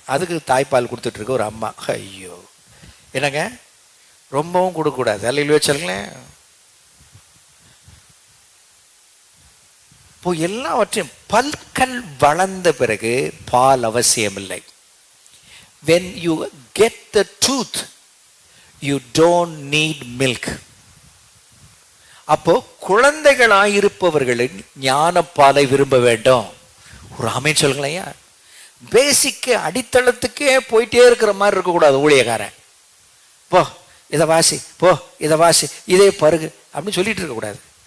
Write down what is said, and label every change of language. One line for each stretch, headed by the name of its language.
Tamil: அதுக்கு தாய்ப்பால் கொடுத்துட்டு இருக்க ஒரு அம்மா. ஐயோ, என்னங்க, ரொம்பவும் கொடுக்கக்கூடாது. அல்லேலூயா சொல்லுங்களேன். இப்போ எல்லாவற்றையும் பல்கள் வளர்ந்த பிறகு பால் அவசியம் இல்லை.
English: when you get the truth you don't need milk.
Tamil: அப்போ குழந்தைகளாயிருப்பவர்களின் ஞானப்பாலை விரும்ப வேண்டும். ஒரு ஆமென் சொல்லுங்களேன். பேசிக்கு அடித்தளத்துக்கே போயிட்டே இருக்கிற மாதிரி இருக்கக்கூடாது. ஊழியக்காரன் போ இதை வாசி, போ இதை வாசி, இதே பருகு அப்படின்னு சொல்லிட்டு இருக்கக்கூடாது.